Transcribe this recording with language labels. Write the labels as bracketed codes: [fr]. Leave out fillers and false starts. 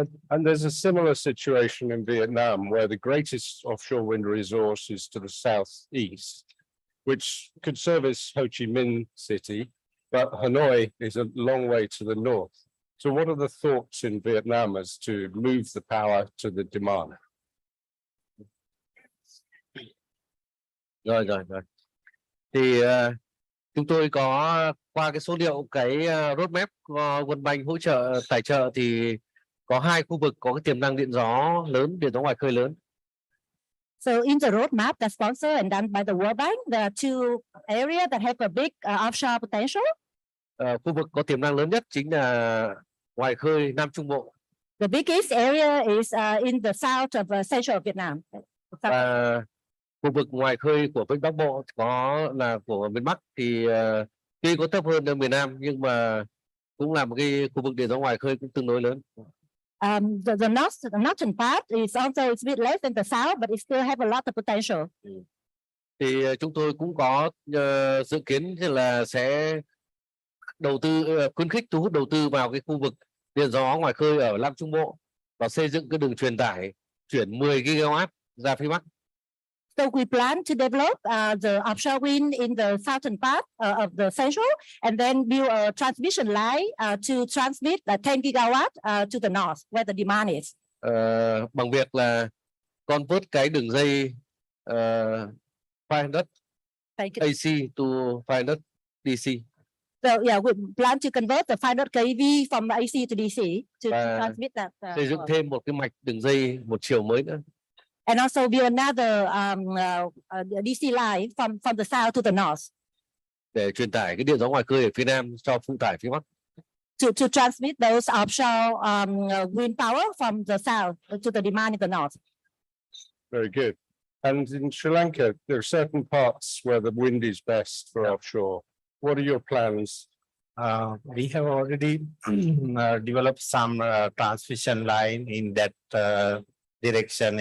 [en] And there's a similar situation in Vietnam where the greatest offshore wind resource is to the southeast, which could service Ho Chi Minh City, but Hanoi is a long way to the north. So what are the thoughts in Vietnam as to move the power to the demand? [vi] Rồi. Thì chúng tôi có qua cái số liệu cái roadmap World Bank hỗ trợ tài trợ thì có 2 khu vực có cái tiềm năng điện gió lớn, điện gió ngoài khơi lớn. [en] So in the roadmap that's sponsored and done by the World Bank, there are 2 areas that have a big offshore potential. [vi] Khu vực có tiềm năng lớn nhất chính là ngoài khơi Nam Trung Bộ. [en] The biggest area is in the south of central Vietnam. [vi] Và khu vực ngoài khơi của Vịnh Bắc Bộ có là của miền Bắc thì tuy có thấp hơn ở miền Nam nhưng mà cũng là một cái khu vực điện gió ngoài khơi cũng tương đối lớn. [en] The northern part is also a bit less than the south, but it still have a lot of potential. [vi] Thì chúng tôi cũng có dự kiến là sẽ đầu tư khuyến khích thu hút đầu tư vào cái khu vực điện gió ngoài khơi ở Nam Trung Bộ và xây dựng cái đường truyền tải chuyển 10 gigawatt ra phía Bắc. [en] So we plan to develop the offshore wind in the southern part of the central, and then build a transmission line to transmit 10 gigawatt to the north where the demand is. [vi] Bằng việc là convert cái đường dây 500 AC to 500 DC. [en] So yeah, we plan to convert the 500 kV from AC to DC to transmit that. [vi] Xây dựng thêm một cái mạch đường dây một chiều mới nữa. [en] And also build another DC line from the south to the north. [vi] Để truyền tải cái điện gió ngoài khơi ở phía Nam cho phụ tải phía Bắc. [en] To transmit those offshore wind power from the south to the demand in the north. Very good. And in Sri Lanka, there are certain parts where the wind is best for offshore. What are your plans? We have already developed some transmission line in that direction.